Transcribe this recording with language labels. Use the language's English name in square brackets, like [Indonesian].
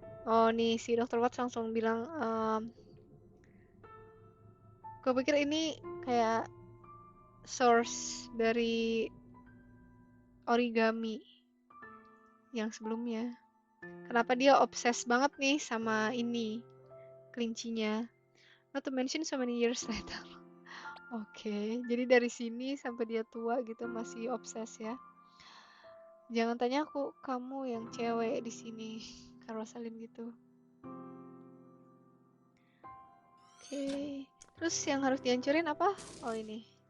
[Indonesian] Oh nih, si Dr. Watts langsung bilang, gue pikir ini kayak source dari origami yang sebelumnya. Kenapa dia obses banget nih sama ini, kelincinya. [English] Not to mention so many years later. [Indonesian] Oke, jadi dari sini sampai dia tua gitu masih obses ya. Jangan tanya aku, kamu yang cewek di sini, Kak Rosalind gitu. Oke, terus yang harus dihancurin apa? Oh ini.